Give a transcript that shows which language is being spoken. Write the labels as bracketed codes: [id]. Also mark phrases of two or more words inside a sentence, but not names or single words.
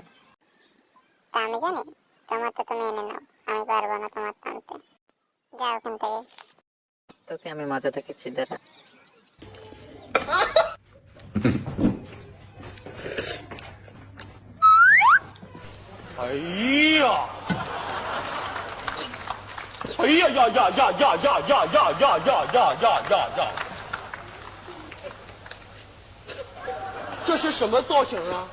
[bn] তা আমি জানি? তোমার তো তুমি এনে নাও, আমি পারবো না তোমার টানতে। যাও ওখান থেকে। তোকে আমি মজা দেখেছি, দাঁড়া। 哎呀！哎呀呀呀呀呀呀呀呀呀呀呀呀呀呀！ [zh] 这是什么造型啊？